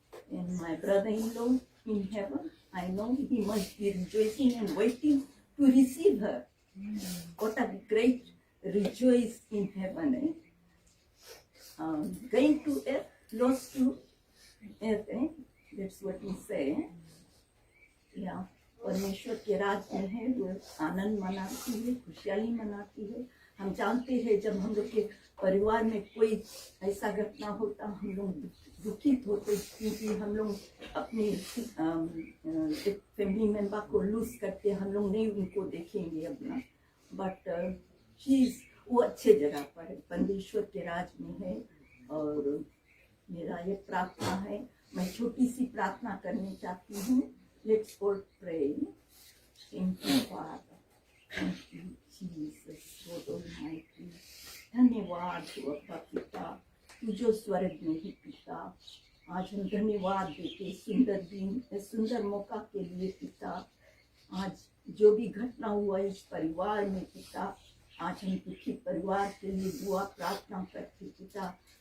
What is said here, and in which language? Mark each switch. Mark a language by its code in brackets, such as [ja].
[en] And my brother-in-law in heaven, I know he must be rejoicing and waiting to receive her. What a great rejoice in heaven. Going to earth, lost to earth. That's what we say. Yeah. [hi] परमेश्वर के राज में है, वो आनंद मनाती है, खुशहाली मनाती है. हम जानते हैं जब हम लोग के परिवार में कोई ऐसा घटना होता, हम लोग दुखित होते, क्योंकि हम लोग अपने एक फैमिली मेंबर को लूज करते, हम लोग नहीं उनको देखेंगे अपना. बट वो अच्छे जगह पर है, परमेश्वर के राज में है. और मेरा ये प्रार्थना है, मैं छोटी सी प्रार्थना करनी चाहती हूँ. [en] Let's all pray. Thank you, Father. Thank you, Jesus, God Almighty. [hi] धन्यवाद तू अपना पिता, तू जो स्वर्ग में ही पिता. आज हम धन्यवाद देते सुंदर दिन, सुंदर मौका के लिए पिता. आज जो भी घटना हुआ इस परिवार में पिता, आज हम दुखी परिवार के लिए दुआ प्रार्थना करते पिता.